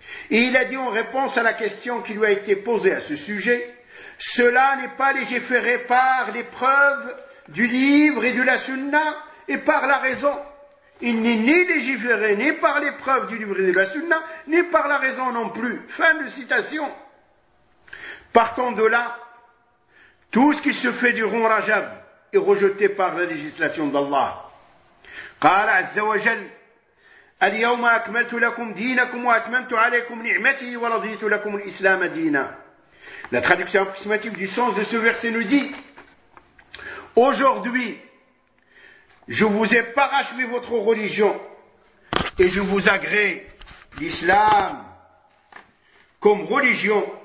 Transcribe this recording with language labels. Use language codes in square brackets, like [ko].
[fr] Et il a dit en réponse à la question qui lui a été posée à ce sujet, cela n'est pas légiféré par les preuves du livre et de la sunna et par la raison. Il n'est ni légiféré, ni par les preuves du livre et de la sunna, ni par la raison non plus. Fin de citation. Partant de là, tout ce qui se fait durant Rajab est rejeté par la législation d'Allah. [ar] قال عز وجل اليوم أكملت لكم دينكم وأتممت عليكم نعمتي ورضيت لكم الإسلام دينا. [fr] La traduction approximative du sens de ce verset nous dit, aujourd'hui je vous ai parachevé votre religion et je vous agrée l'islam comme religion.